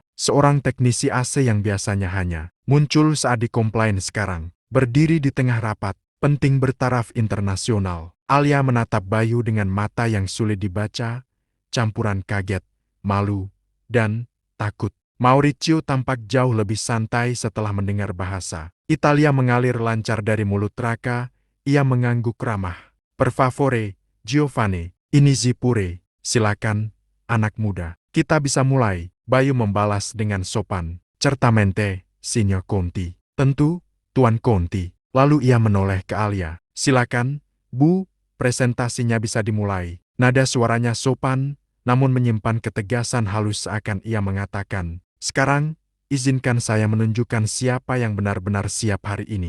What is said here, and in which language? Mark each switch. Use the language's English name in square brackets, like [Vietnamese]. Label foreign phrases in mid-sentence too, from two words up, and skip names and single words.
[Indonesian] Seorang teknisi AC yang biasanya hanya muncul saat di komplain sekarang, berdiri di tengah rapat penting bertaraf internasional. Alia menatap Bayu dengan mata yang sulit dibaca, campuran kaget, malu, dan takut. Maurizio tampak jauh lebih santai setelah mendengar bahasa Italia mengalir lancar dari mulut Raka. Ia mengangguk ramah. [Italian] "Per favore, Giovanni, inizi pure." [Indonesian] "Silakan, anak muda. Kita bisa mulai." Bayu membalas dengan sopan. [Italian] "Certamente, Signor Conti." [Indonesian] "Tentu, Tuan Conti." Lalu ia menoleh ke Alia. "Silakan, Bu, presentasinya bisa dimulai." Nada suaranya sopan, namun menyimpan ketegasan halus seakan ia mengatakan, "Sekarang, izinkan saya menunjukkan siapa yang benar-benar siap hari ini."